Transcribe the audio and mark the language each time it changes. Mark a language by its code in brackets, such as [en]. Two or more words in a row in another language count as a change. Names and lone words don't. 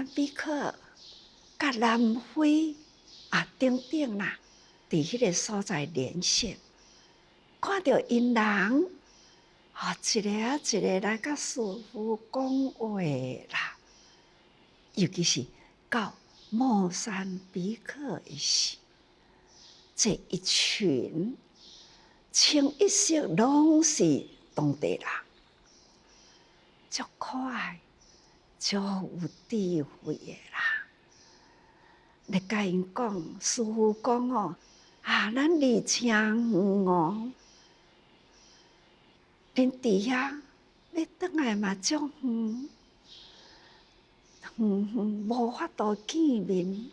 [nan] 比克、甲南非等等啦，伫迄个所在连线，看到因人一个一个来甲师父讲话啦，尤其是到莫桑比克的时。这一群清一色拢是当地人，足可爱、足有智慧的啦。你甲因讲，师父讲哦，咱离真远哦，恁伫遐要转来嘛足远，无法度见面。